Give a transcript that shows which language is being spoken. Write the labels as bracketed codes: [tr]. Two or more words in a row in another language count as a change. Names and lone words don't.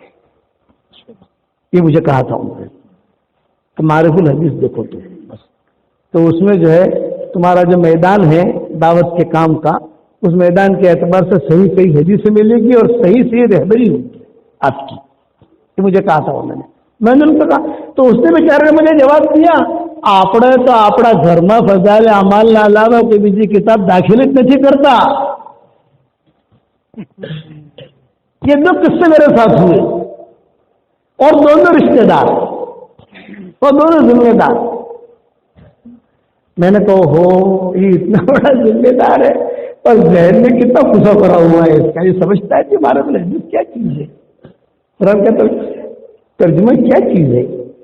[ur] یہ مجھے کہا تھا ان سے کہ معرف الحدیث دیکھو تو بس. تو اس میں جو ہے تمہارا جو میدان ہے دعوت کے کام کا, اس میدان کے اعتبار سے صحیح صحیح حدیث ملے گی اور صحیح صحیح رہبری ہوگی آپ کی. یہ مجھے کہا تھا انہوں نے. میں نے ان کو کہا, تو اس نے بیچارے نے مجھے جواب دیا [gu] આપણે તો આપણા ઘરમાં ફઝાઇલ અમાલના અલાવા કોઈ બીજી કિતાબ દાખલ જ નથી કરતા. [ur] یہ 2 قصے میرے ساتھ ہوئے, اور دونوں رشتے دار اور دونوں ذمہ دار. میں نے کہا ہو یہ اتنا بڑا ذمہ دار ہے اور ذہن میں کتنا پھنسا پڑا ہوا ہے اس کا, یہ سمجھتا ہے کہ ہمارے حدیث کیا چیز ہے, قرآن کا ترجمہ کیا چیز ہے.